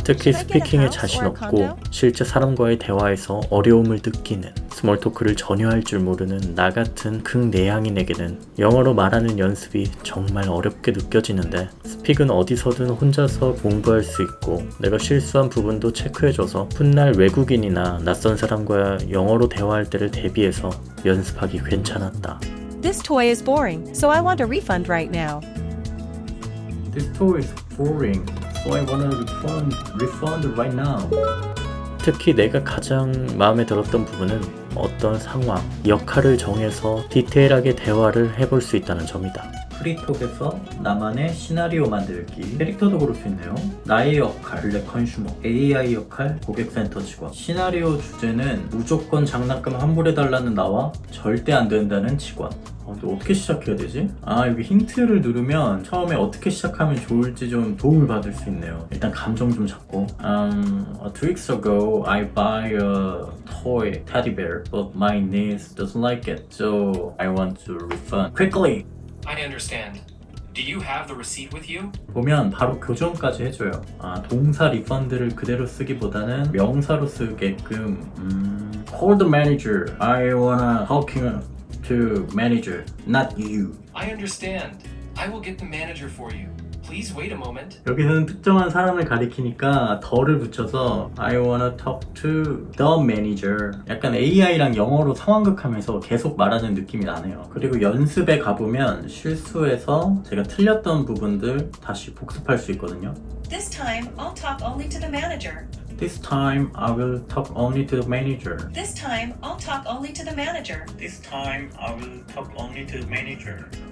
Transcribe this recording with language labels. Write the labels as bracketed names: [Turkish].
[Korean] 특히 스피킹에 자신 없고 실제 사람과의 대화에서 어려움을 느끼는, 스몰 토크를 전혀 할 줄 모르는 나 같은 극내향인에게는 영어로 말하는 연습이 정말 어렵게 느껴지는데, 스픽은 어디서든 혼자서 공부할 수 있고 내가 실수한 부분도 체크해줘서 훗날 외국인이나 낯선 사람과 영어로 대화할 때를 대비해서 연습하기 괜찮았다. [English] This toy is boring, so I want a refund right now. This toy is boring, so I want a refund right now. [Korean] 특히 내가 가장 마음에 들었던 부분은 어떤 상황, 역할을 정해서 디테일하게 대화를 해볼 수 있다는 점이다. 프리톡에서 나만의 시나리오 만들기, 캐릭터도 고를 수 있네요. 나의 역할, 블랙 컨슈머, AI 역할, 고객센터 직원. 시나리오 주제는 무조건 장난감 환불해달라는 나와 절대 안 된다는 직원. 근데 어떻게 시작해야 되지? 여기 힌트를 누르면 처음에 어떻게 시작하면 좋을지 좀 도움을 받을 수 있네요. 일단 감정 좀 잡고 [English] 2 weeks ago I buy a toy teddy bear but my niece doesn't like it so I want to refund quickly. I understand. Do you have the receipt with you? [Korean] 보면 바로 교정까지 해줘요. 동사 리펀드를 그대로 쓰기보다는 명사로 쓰게끔 [English] Call the manager. I wanna talking to manager, not you. I understand. I will get the manager for you. Please wait a moment. [Korean] 여기서는 특정한 사람을 가리키니까 더를 붙여서 [English] I wanna talk to the manager. [Korean] 약간 AI랑 영어로 상황극하면서 계속 말하는 느낌이 나네요. 그리고 연습에 가보면 실수해서 제가 틀렸던 부분들 다시 복습할 수 있거든요. [English] This time, I'll talk only to the manager. This time I will talk only to the manager. This time, I'll talk only to the manager. This time I will talk only to the manager.